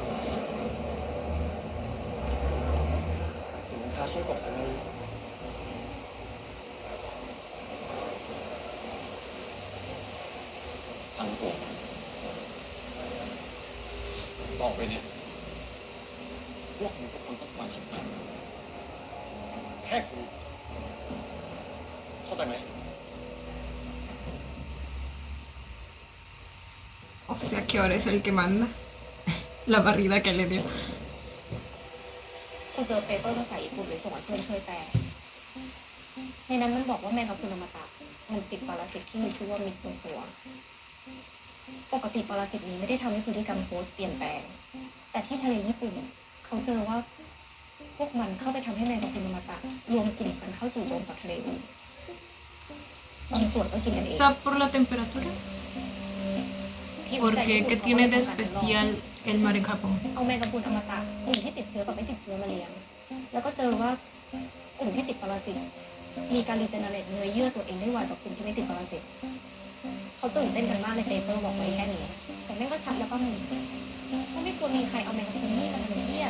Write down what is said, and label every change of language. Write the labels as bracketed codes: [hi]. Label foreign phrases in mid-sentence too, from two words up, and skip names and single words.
[th] สินค้าช่วยกดสักนิดฟังกูต่อไปเนี่ยพวกมึงทุกคนต้องฟังคำสั่งแค่กูเข้าใจไหม [es] O sea que ahora es el que manda. La barrida que le dio. [th] กูเจอเปเปอร์ภาษาญี่ปุ่นเลยส่งให้เพื่อนช่วยแปลในนั้นมันบอกว่าแมงกะพรุนอมตะมันติดปรสิตที่มีชื่อว่ามิดซุฟัวปกติปรสิตนี้ไม่ได้ทำให้พฤติกรรมโฮสต์เปลี่ยนแปลงแต่ที่ทะเลญี่ปุ่นเขาเจอว่าพวกมันเข้าไปทำให้แมงกะพรุนอมตะรวมกลุ่มกันเข้าจู่โจมสัตว์ทะเลอื่นบางส่วนก็กินกันเอง [es] ¿Quizá por la temperatura? Porque ¿qué tiene de especial el mar en Japón? [th] เอาแมงกะพรุนอมตะกลุ่มที่ติดเชื้อกับไม่ติดเชื้อมาเลี้ยงแล้วก็เจอว่ากลุ่มที่ติดปรสิตมีการรีเจเนเรตเนื้อเยื่อตัวเองได้ไวกว่ากลุ่มที่ไม่ติดปรสิตเขาตื่นเต้นกันมากในเปเปอร์บอกไว้แค่นี้แต่แม่งก็ชัดแล้วก็มึงก็ไม่ควรมีใครเอาแมงกะพรุนนี่มาทำเหี้ยอะไร